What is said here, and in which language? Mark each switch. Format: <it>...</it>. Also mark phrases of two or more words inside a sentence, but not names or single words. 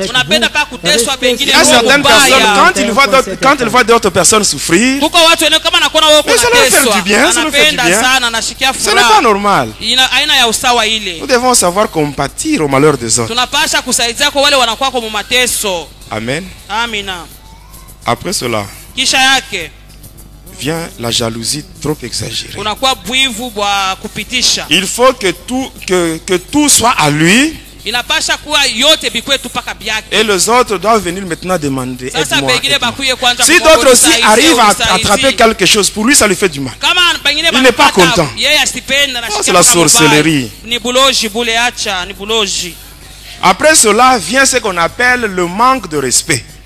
<fr>Il y a certaines personnes, quand ils voient d'autres personnes souffrir, mais ça leur fait du bien, ça leur fait du bien. Ce n'est pas normal. Nous devons savoir compatir au malheur des autres. Amen. Après cela, vient la jalousie trop exagérée.</fr> <sw>Unakuwa bwivu bwa kupitisha.</sw> <fr>Il faut que tout soit à lui.</fr> <sw>Inapasha kuwa yote bikwetu paka byake.</sw> <fr>Et les autres doivent venir maintenant demander aide-moi. Si d'autres d'autres aussi arrivent à attraper quelque chose, pour lui ça lui fait du mal. Il n'est pas content. Oh, c'est la sorcellerie. Après cela vient ce qu'on appelle le manque de respect.</fr>